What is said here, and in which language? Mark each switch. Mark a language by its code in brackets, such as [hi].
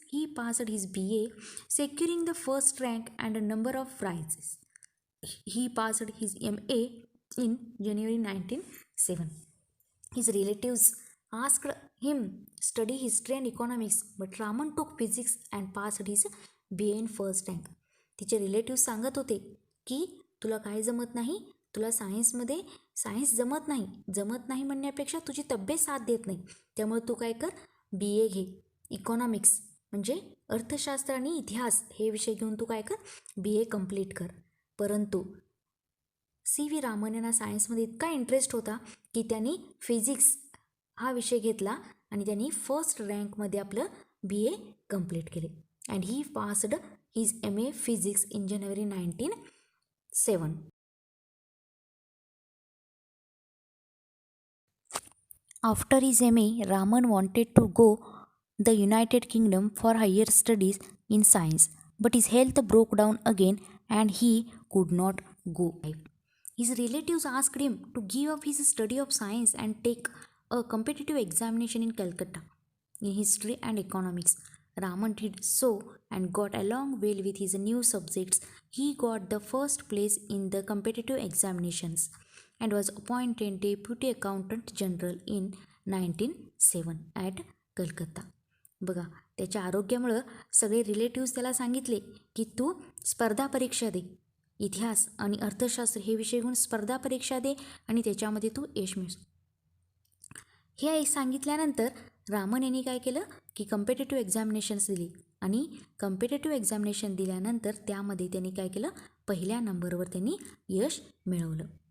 [en] He passed his BA, securing the first rank and a number of prizes. He passed his MA in January 1907. His relatives asked him study history and economics, but Raman took physics and passed his BA in first rank. [mr] तिचे relative सांगत होते की तुला काय जमत नाही, तुला science जमत नाही म्हणण्यापेक्षा तुझी तब्येत साथ देत नाही, त्यामुळे तू काय कर, BA घे. इकॉनॉमिक्स म्हणजे अर्थशास्त्र आणि इतिहास हे विषय घेऊन तू काय कर, BA कंप्लीट कर. परंतु C.V. रामन यांना सायन्समध्ये इतका इंटरेस्ट होता की त्यांनी फिजिक्स हा विषय घेतला आणि त्यांनी फर्स्ट रँकमध्ये आपलं BA कंप्लीट केले. [en] And he passed his MA physics in January 1907. After his MA, Raman wanted to go the United Kingdom for higher studies in science, but his health broke down again and he could not go. His relatives asked him to give up his study of science and take a competitive examination in Calcutta in history and economics. Raman did so and got along well with his new subjects. He got the first place in the competitive examinations and was appointed Deputy Accountant General in 1907 at Calcutta. [mr] बघा, त्याच्या आरोग्यामुळं सगळे relatives त्याला सांगितले की तू स्पर्धा परीक्षा दे, इतिहास आणि अर्थशास्त्र हे विषय घेऊन स्पर्धा परीक्षा दे आणि त्याच्यामध्ये तू यश मिळव. हे सांगितल्यानंतर रामन यांनी काय केलं की कम्पिटेटिव्ह एक्झामिनेशन्स दिली आणि कम्पिटेटिव्ह एक्झामिनेशन दिल्यानंतर त्यामध्ये त्यांनी काय केलं, पहिल्या नंबरवर त्यांनी यश मिळवलं.